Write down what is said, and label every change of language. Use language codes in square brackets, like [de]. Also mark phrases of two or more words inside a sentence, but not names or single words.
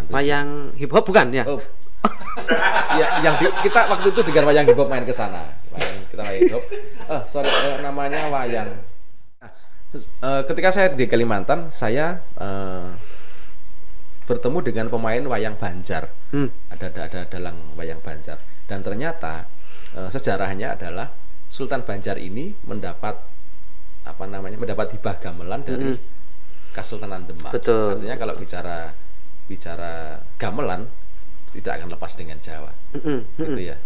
[id] Wayang hip hop bukan ya? Oh. Ya, kita waktu itu dengan wayang hip hop main ke sana. Kita wayang hip hop. Namanya wayang. Ketika saya di Kalimantan, saya bertemu dengan pemain wayang Banjar. Ada dalang wayang Banjar, dan ternyata sejarahnya adalah Sultan Banjar ini mendapat hibah gamelan dari Kesultanan Demak. Betul. Artinya kalau bicara gamelan tidak akan lepas dengan Jawa. Gitu ya.